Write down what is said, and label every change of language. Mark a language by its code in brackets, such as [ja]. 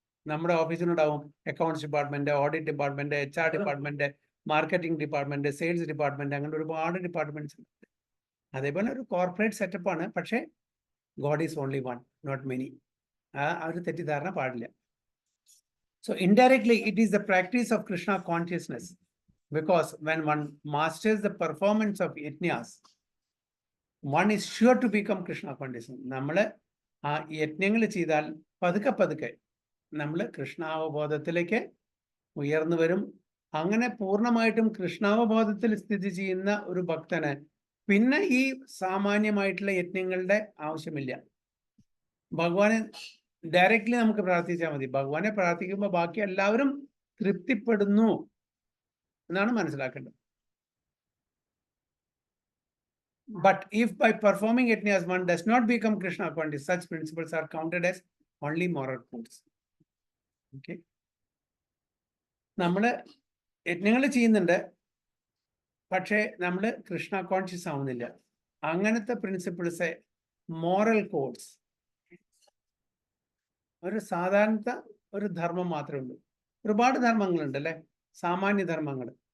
[ml] നമ്മുടെ ഓഫീസിനുണ്ടാവും accounts department, audit department, HR department, marketing department, sales department, അങ്ങനെ ഒരുപാട് departments ഉണ്ട്. അതേപോലെ ഒരു കോർപ്പറേറ്റ് സെറ്റപ്പാണ്. പക്ഷേ [en] God is only one, not many. [ml] ആ ഒരു തെറ്റിദ്ധാരണ പാടില്ല. [en] So indirectly it is the practice of Krishna consciousness. Because when one masters the performance of yajnas, one is sure to become Krishna conscious. [ml] നമ്മൾ ആ യജ്ഞങ്ങൾ ചെയ്താൽ പതുക്കെ പതുക്കെ നമ്മൾ കൃഷ്ണാവബോധത്തിലേക്ക് ഉയർന്നു വരും. അങ്ങനെ പൂർണ്ണമായിട്ടും കൃഷ്ണാവബോധത്തിൽ സ്ഥിതി ചെയ്യുന്ന ഒരു ഭക്തന് പിന്നെ ഈ സാമാന്യമായിട്ടുള്ള യജ്ഞങ്ങളുടെ ആവശ്യമില്ല. ഭഗവാനെ ഡയറക്റ്റ്ലി നമുക്ക് പ്രാർത്ഥിച്ചാൽ മതി. ഭഗവാനെ പ്രാർത്ഥിക്കുമ്പോൾ ബാക്കി എല്ലാവരും തൃപ്തിപ്പെടുന്നു എന്നാണ് മനസ്സിലാക്കേണ്ടത്. [en] But if by performing yajnas one does not become Krishna conscious, such principles are counted as only moral foods. Okay. [ml] നമ്മൾ യജ്ഞങ്ങൾ ചെയ്യുന്നുണ്ട്, പക്ഷേ നമ്മൾ കൃഷ്ണ കോൺഷ്യസ് ആവുന്നില്ല. അങ്ങനത്തെ പ്രിൻസിപ്പിൾസ്, മോറൽ കോഡ്സ്, ഒരു സാധാരണ ഒരു ധർമ്മം മാത്രമേ ഉള്ളൂ. ഒരുപാട് ധർമ്മങ്ങളുണ്ട് അല്ലേ, സാമാന്യ ധർമ്മങ്ങൾ.